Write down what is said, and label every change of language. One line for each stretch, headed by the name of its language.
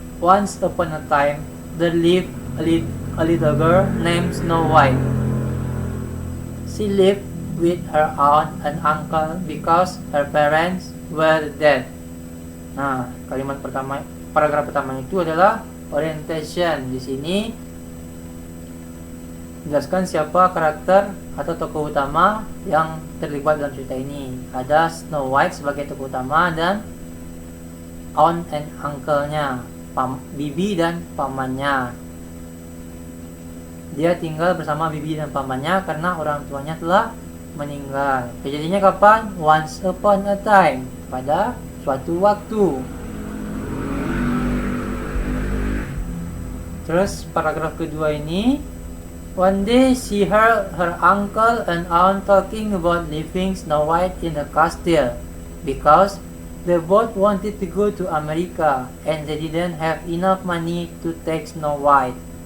English: Once upon a time, there lived a little girl named Snow White. She lived with her aunt and uncle because her parents were dead.
Indonesian: Nah, kalimat pertama, paragraf pertama itu adalah orientation. Di sini jelaskan siapa karakter atau tokoh utama yang terlibat dalam cerita ini. Ada Snow White sebagai tokoh utama dan
English: aunt and uncle-
Indonesian: nya, bibi dan pamannya. Dia tinggal bersama bibi dan pamannya karena orang tuanya telah meninggal. Kejadiannya kapan?
English: Once upon a time,
Indonesian: pada suatu waktu. Terus paragraf kedua ini,
English: one day she heard her uncle and aunt talking about leaving Snow White in the castle because they both wanted to go to America and they didn't have enough money to take Snow White.